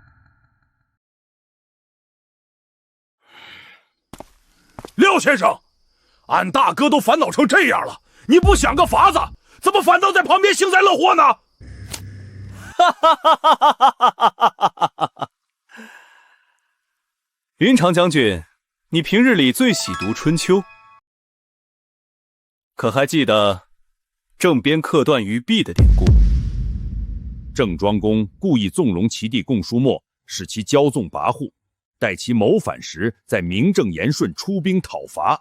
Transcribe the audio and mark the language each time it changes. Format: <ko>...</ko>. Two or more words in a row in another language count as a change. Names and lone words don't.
<zh>廖先生，俺大哥都烦恼成这样了，你不想个法子，怎么反倒在旁边幸灾乐祸呢？云长将軍，你平日裡最喜讀《春秋》，可還記得鄭編刻斷於壁的典故？鄭莊公故意縱容其弟共叔莫，使其驕縱跋扈，待其謀反時，再名正言順出兵討伐。</zh>